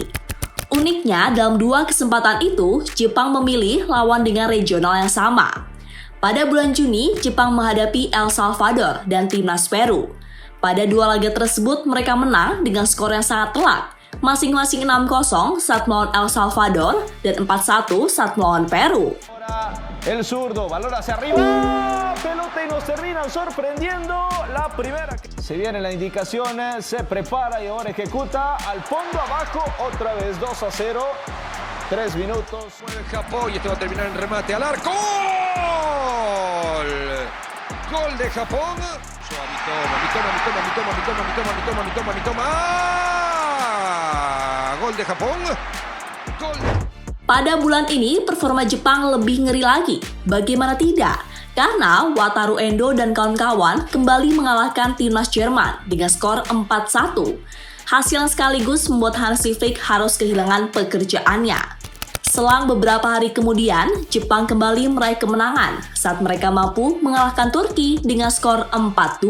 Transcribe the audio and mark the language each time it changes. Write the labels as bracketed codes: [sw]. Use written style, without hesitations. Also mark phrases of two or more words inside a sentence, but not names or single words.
[id] Uniknya, dalam dua kesempatan itu, Jepang memilih lawan dengan regional yang sama. Pada bulan Juni, Jepang menghadapi El Salvador dan timnas Peru. Pada dua laga tersebut, mereka menang dengan skor yang sangat telak, masing-masing 6-0 saat melawan El Salvador dan 4-1 saat melawan Peru. [es] El zurdo, balón hacia arriba, pelota y nos terminan sorprendiendo la primera. Se viene la indicación, se prepara y ahora ejecuta al fondo abajo, otra vez 2-0, 3 minutos. Mueve Japón y este va a terminar en remate al arco. ¡Gol! Gol de Japón. Mitoma. Gol de Japón. Gol de... [id] Pada bulan ini, performa Jepang lebih ngeri lagi. Bagaimana tidak? Karena Wataru Endo dan kawan-kawan kembali mengalahkan timnas Jerman dengan skor 4-1. Hasil yang sekaligus membuat Hansi Flick harus kehilangan pekerjaannya. Selang beberapa hari kemudian, Jepang kembali meraih kemenangan saat mereka mampu mengalahkan Turki dengan skor 4-2.